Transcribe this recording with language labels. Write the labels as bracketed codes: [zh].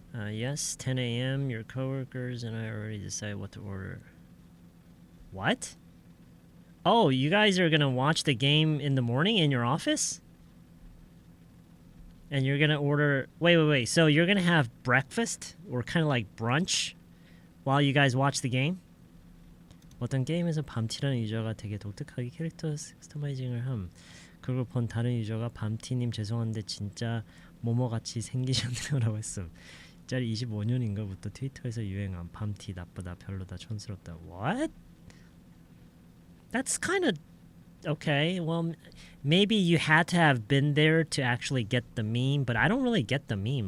[en] Yes, 10 a.m. Your coworkers and I already decided what to order. What? Oh, you guys are gonna watch the game in the morning in your office? And you're gonna order... Wait. So you're gonna have breakfast? Or kind of like brunch? While you guys watch the game? [ko] 어떤 게임에서 밤티라는 유저가 되게 독특하게 캐릭터 커스터마이징을 함. 그걸 본 다른 유저가 밤티님 죄송한데 진짜 모모같이 생기셨네요 라고 했음. 이 짤이 25년인가부터 트위터에서 유행한 밤티 나쁘다 별로다 촌스럽다. [en] What? That's kind of okay. Well, maybe you had to have been there to actually get the meme, but I don't really get the meme.